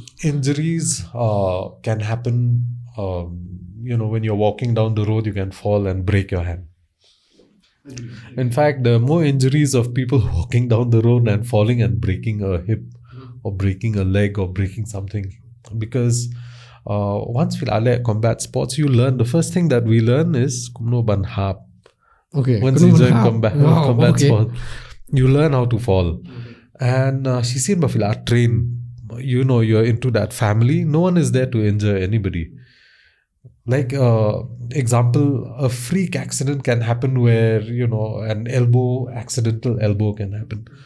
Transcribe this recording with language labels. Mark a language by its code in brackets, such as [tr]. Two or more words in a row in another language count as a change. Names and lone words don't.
[en] Injuries can happen, when you're walking down the road, you can fall and break your hand. In fact, there are more injuries of people walking down the road and falling and breaking a hip or breaking a leg or breaking something. Because once we are at combat sports, you learn, the first thing that we learn is [kha] kumno ban hap. [en] Okay. Once you join combat sport, you learn how to fall. And she said, Bafila, train. You're into that family. No one is there to injure anybody. Like, example, a freak accident can happen where, an accidental elbow can happen.